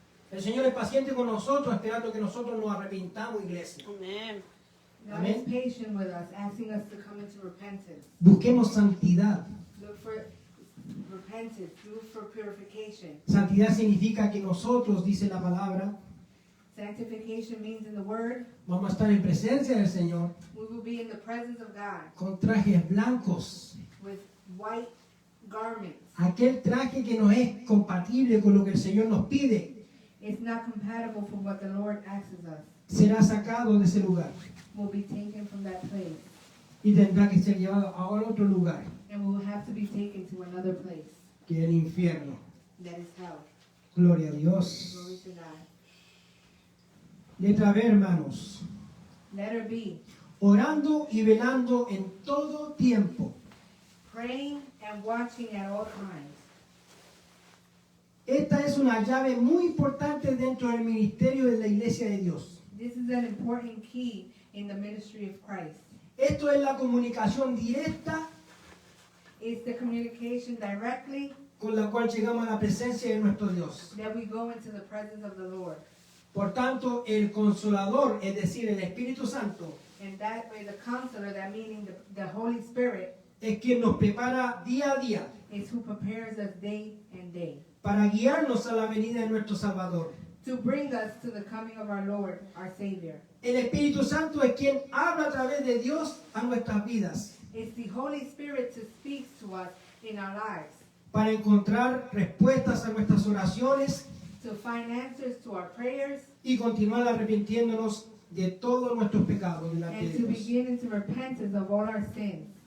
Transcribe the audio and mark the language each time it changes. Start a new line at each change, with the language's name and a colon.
Spanish: El Señor es paciente con nosotros, esperando que nosotros nos arrepintamos, iglesia. Amen.
English: God Amen. is patient with us, asking us to come into repentance.
Spanish: Busquemos santidad.
English: Look for repentance, look for purification.
Spanish: Santidad significa que nosotros, dice la palabra,
English: Sanctification means in the Word,
Spanish: vamos a estar en presencia del Señor
English: we will be in the presence of God
Spanish: con trajes blancos.
English: with white garments.
Spanish: Aquel traje que no es compatible con lo que el Señor nos pide,
English: It's not compatible for what the Lord asks us.
Spanish: será sacado de ese lugar
English: Will be taken from that place,
Spanish: y tendrá que ser llevado a otro lugar,
English: and we will have to be taken to another place,
Spanish: que es el infierno.
English: that is hell.
Spanish: Gloria a Dios.
English: Glory to God.
Spanish: Letra B, hermanos.
English: Letter B,
Spanish: Orando y velando en todo tiempo.
English: praying and watching at all times.
Spanish: Esta es una llave muy importante dentro del ministerio de la Iglesia de Dios.
English: This is an important key in the ministry of Christ.
Spanish: Esto es la comunicación directa
English: It's the communication directly
Spanish: con la cual llegamos a la presencia de nuestro Dios.
English: that we go into the presence of the Lord.
Spanish: Por tanto, el Consolador, es decir, el Espíritu Santo,
English: And that way the counselor, that meaning the Holy Spirit,
Spanish: es quien nos prepara día a día
English: is who prepares us day and day
Spanish: para guiarnos a la venida de nuestro Salvador.
English: to bring us to the coming of our Lord, our Savior.
Spanish: El Espíritu Santo es quien habla a través de Dios a nuestras vidas
English: It's the Holy Spirit who speaks to us in our lives,
Spanish: para encontrar respuestas a nuestras oraciones
English: to find answers to our prayers,
Spanish: y continuar arrepintiéndonos de todos nuestros pecados delante
English: and
Spanish: de
English: to
Spanish: Dios.
English: begin into repentance of all our sins.